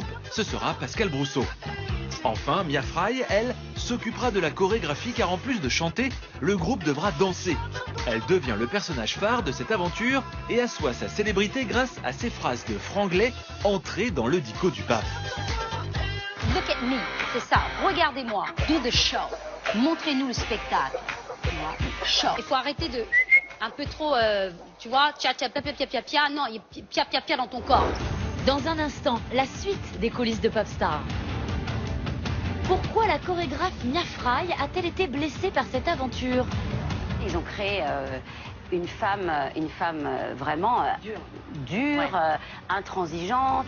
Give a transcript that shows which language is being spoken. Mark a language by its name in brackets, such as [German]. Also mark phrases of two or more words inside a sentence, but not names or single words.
[French] Ce sera Pascal Brousseau. Enfin, Mia Fry, elle, s'occupera de la chorégraphie car en plus de chanter, le groupe devra danser. Elle devient le personnage phare de cette aventure et assoit sa célébrité grâce à ses phrases de franglais entrées dans le dico du pape. [English] Look at me, [French] c'est ça, regardez-moi, [English] do the show, [French] montrez-nous le spectacle. Show. Il faut arrêter de un peu trop, tu vois, tcha tcha pia pia pia pia, non, pia pia pia dans ton corps. Dans un instant, la suite des coulisses de Popstar. Pourquoi la chorégraphe Mia Fry a-t-elle été blessée par cette aventure? Ils ont créé une femme vraiment dure, Ouais. intransigeante.